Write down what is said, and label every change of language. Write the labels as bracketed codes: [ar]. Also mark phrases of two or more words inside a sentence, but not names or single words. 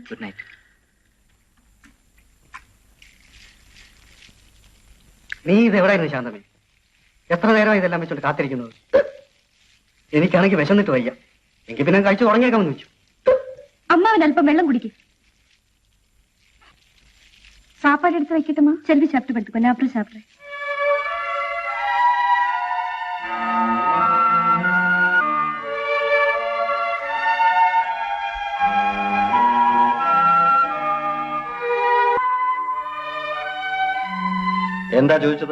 [en] Good night. [ml] നീ ഇത് എവിടെയായിരുന്നു ശാന്തമേ? എത്ര നേരമായി ഇതെല്ലാം വെച്ചോണ്ട് കാത്തിരിക്കുന്നത്? എനിക്കാണെങ്കിൽ വിശന്നിട്ട് വയ്യ. എങ്കിൽ പിന്നെ കഴിച്ചു തുടങ്ങിയേക്കാമെന്ന് വെച്ചു. അമ്മാവൻ അല്പം വെള്ളം കുടിക്കും. [ta] சாப்பாடு எடுத்து வைக்கட்டுமா? செல்வி சாப்பிட்டு படுத்துக்கோ. நான் அப்புறம் சாப்பிடுறேன். [ml] എന്താ ചോദിച്ചത്?